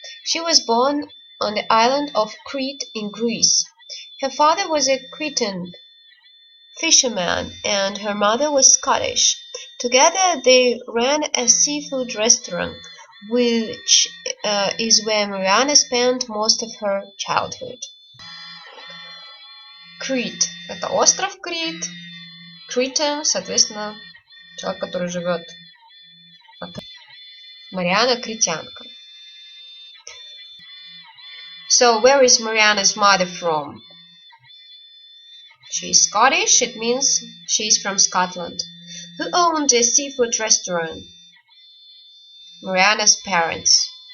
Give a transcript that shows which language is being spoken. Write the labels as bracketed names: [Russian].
[English] She was born on the island of Crete in Greece. Her father was a Cretan fisherman and her mother was Scottish. Together they ran a seafood restaurant, which is where Mariana spent most of her childhood. [Russian] Crete – это остров Крит. Cretan, соответственно, человек, который живет. Mariana – критянка. [English] So, where is Mariana's mother from? She is Scottish, it means she is from Scotland. Who owned a seafood restaurant? Mariana's parents.